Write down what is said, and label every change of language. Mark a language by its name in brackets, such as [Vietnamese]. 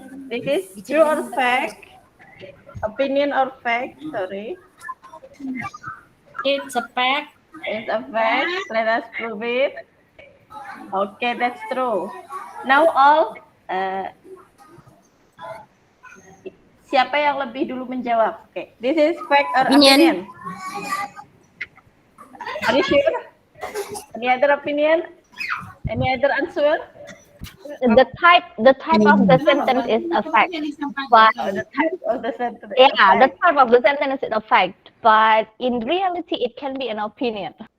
[English] This is true or fact? Opinion or fact? Sorry. It's a fact. It's a fact. Let us prove it. Okay, that's true. Now all, [Indonesian] siapa yang lebih dulu menjawab? [English] Okay, this is fact or opinion? Are you sure? Any other opinion? Any other answer? The type of the sentence is a fact, but The type of the sentence. yeah, the type of the sentence is a fact, but in reality, it can be an opinion.